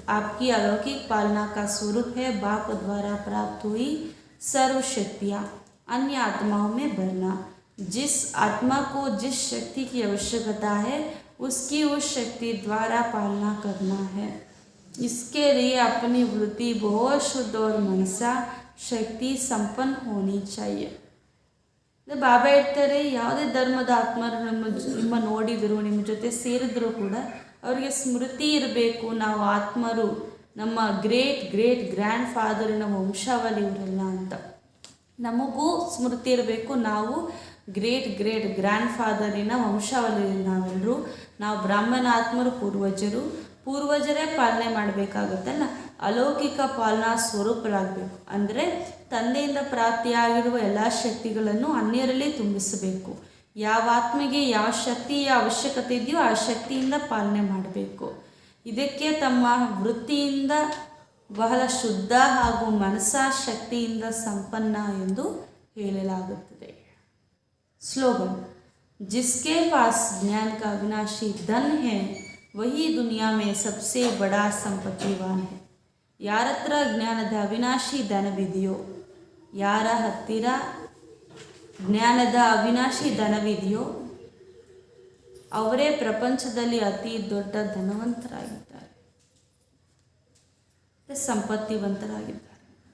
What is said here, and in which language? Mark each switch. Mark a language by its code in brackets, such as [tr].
[hi] आपकी अलौकिक पालना का स्वरूप है बाप द्वारा प्राप्त हुई सर्व शक्तियाँ अन्य आत्माओं में भरना. जिस आत्मा को जिस शक्ति की आवश्यकता है उसकी उस शक्ति द्वारा पालना करना है. इसके लिए अपनी वृत्ति बहुत शुद्ध और मनसा शक्ति संपन्न होनी चाहिए. [kn] ಬಾಬಾ ಹೇಳ್ತಾರೆ, ಯಾವುದೇ ಧರ್ಮದ ಆತ್ಮರು ನಿಮ್ಮ ನೋಡಿದ್ರು, ನಿಮ್ಮ ಜೊತೆ ಸೇರಿದ್ರು ಕೂಡ ಅವರಿಗೆ ಸ್ಮೃತಿ ಇರಬೇಕು, ನಾವು ಆತ್ಮರು, ನಮ್ಮ ಗ್ರೇಟ್ ಗ್ರೇಟ್ ಗ್ರ್ಯಾಂಡ್ ಫಾದರಿನ ವಂಶಾವಳಿ ಇವರೆಲ್ಲ ಅಂತ. ನಮಗೂ ಸ್ಮೃತಿ ಇರಬೇಕು, ನಾವು ಗ್ರೇಟ್ ಗ್ರೇಟ್ ಗ್ರ್ಯಾಂಡ್ ಫಾದರಿನ ವಂಶಾವಳಿ ನಾವೆಲ್ಲರೂ. ನಾವು ಬ್ರಾಹ್ಮಣ ಆತ್ಮರು, ಪೂರ್ವಜರೇ ಪಾಲನೆ ಮಾಡಬೇಕಾಗುತ್ತಲ್ಲ. ಅಲೌಕಿಕ ಪಾಲನಾ ಸ್ವರೂಪರಾಗಬೇಕು ಅಂದರೆ ತಂದೆಯಿಂದ ಪ್ರಾಪ್ತಿಯಾಗಿರುವ ಎಲ್ಲ ಶಕ್ತಿಗಳನ್ನು ಅನ್ಯರಲ್ಲಿ ತುಂಬಿಸಬೇಕು. ಯಾವ ಆತ್ಮೆಗೆ ಯಾವ ಶಕ್ತಿಯ ಅವಶ್ಯಕತೆ ಇದೆಯೋ ಆ ಶಕ್ತಿಯಿಂದ ಪಾಲನೆ ಮಾಡಬೇಕು. ಇದಕ್ಕೆ ತಮ್ಮ ವೃತ್ತಿಯಿಂದ ಬಹಳ ಶುದ್ಧ ಹಾಗೂ ಮನಸಾ ಶಕ್ತಿಯಿಂದ ಸಂಪನ್ನ ಎಂದು ಹೇಳಲಾಗುತ್ತದೆ. [hi] स्लोगन। जिसके पास ज्ञान का अविनाशी धन है वही दुनिया में सबसे बड़ा संपत्तिवान है. [kn] ಯಾರ ಹತ್ರ ಜ್ಞಾನದ ಅವಿನಾಶಿ ಧನವಿದೆಯೋ, ಯಾರ ಹತ್ತಿರ ಜ್ಞಾನದ ಅವಿನಾಶಿ ಧನವಿದೆಯೋ ಅವರೇ ಪ್ರಪಂಚದಲ್ಲಿ ಅತಿ ದೊಡ್ಡ ಧನವಂತರಾಗಿದ್ದಾರೆ, ಸಂಪತ್ತಿವಂತರಾಗಿದ್ದಾರೆ.